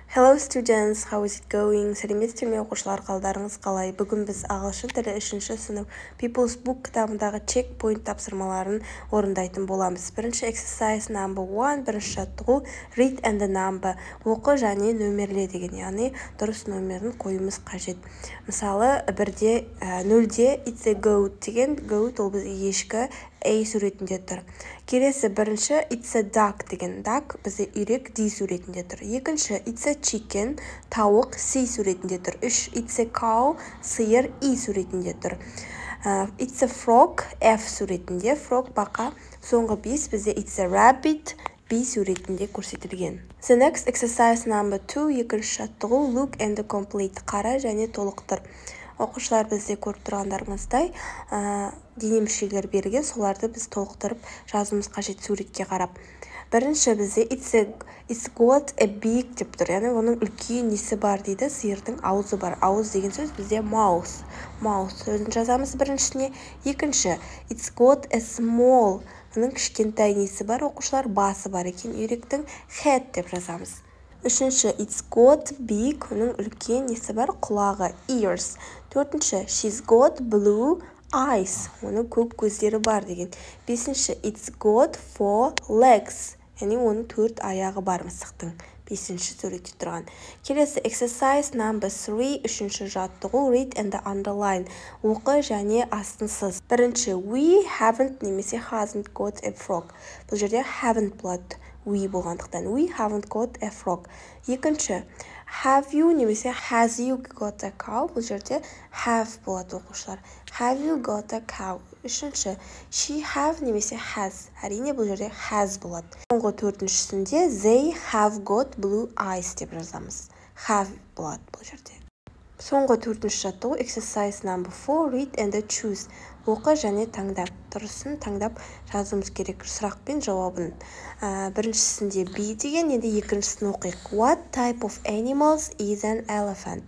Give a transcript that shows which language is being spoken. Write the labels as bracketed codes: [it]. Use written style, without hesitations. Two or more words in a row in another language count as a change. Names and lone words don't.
[en] Hello students, how is it going? [kk] Сәлеметсіздер ме оқушылар, қалдарыңыз қалай? Бүгін біз ағылшын тілі 3-ші сынып People's Book кітабындағы checkpoint тапсырмаларын орындайтын боламыз. [en] Бірінші exercise number 1, [kk] бірінші жаттығу [en] read and the number, [kk] оқы және нөмерле деген, яғни дұрыс нөмірін қоюымыз қажет. Мысалы, 0-де [en] it's a goat [kk] деген, goat ол бізде ешкі, A суретінде тұр. Келесі бірінші [en] it's a duck [kk] деген, duck бізде үйрек D суретінде тұр. [en] Екінші it's a chicken, [kk] тауық C суретінде тұр. [en] 3 it's a cow, [kk] сиыр E суретінде тұр. [en] It's a frog F суретінде, frog бақа. [kk] Соңғы 5 бізде [en] it's a rabbit [kk] B суретінде көрсетілген. [en] The next exercise number 2, [kk] екінші жаттығу [en] look and complete, [kk] қара және толықтыр. Оқушылар бізде көріп тұрғандарыңыздай дене мүшелер берілген, соларды біз толықтырып жазуымыз қажет суретке қарап. Бірінші бізде [en] it's got a beak [kk] деп тұр, яғни оның үлкен несі бар дейді, сиырдың аузы бар. Ауыз деген сөз бізде mouth сөзін жазамыз біріншісіне. [en] Екінші it's got a small, [kk] оның кішкентай несі бар, оқушылар басы бар екен, үйректің head деп жазамыз. [en] Үшінші it's got big, [kk] оның үлкен несі бар, құлағы ears. [en] Төртінші she's got blue eyes, [kk] оның көк көздері бар деген. [en] Бесінші it's got 4 legs, [kk] яғни оның 4 аяғы бар мысықтың. Бесінші суретте тұрған. [en] Келесі exercise number 3, [kk] үшінші жаттығу [en] read and underline, [kk] оқы және астынсыз. [en] Бірінші we haven't немесе hasn't got a frog. [kk] Бұл жерде haven't болады. We болғандықтан [en] we haven't got a frog. Екінші have you немесе has you got a cow. [kk] Бұл жерде have болады оқушылар. [en] Have you got a cow. [kk] Үшінші [en] she have [kk] немесе has. Әрине бұл жерде has болады. Соңғы төртіншісінде [en] they have got blue eyes [kk] деп жазамыз. Have болады бұл жерде. Соңғы төртінші жаттығу [en] exercise number 4 read and choose, [kk] оқы және таңдап. Дұрысын таңдап жазуымыз керек, сұрақ пен жауабын. Біріншісінде B деген, енді екіншісін оқиық. [en] What type of animals is an elephant?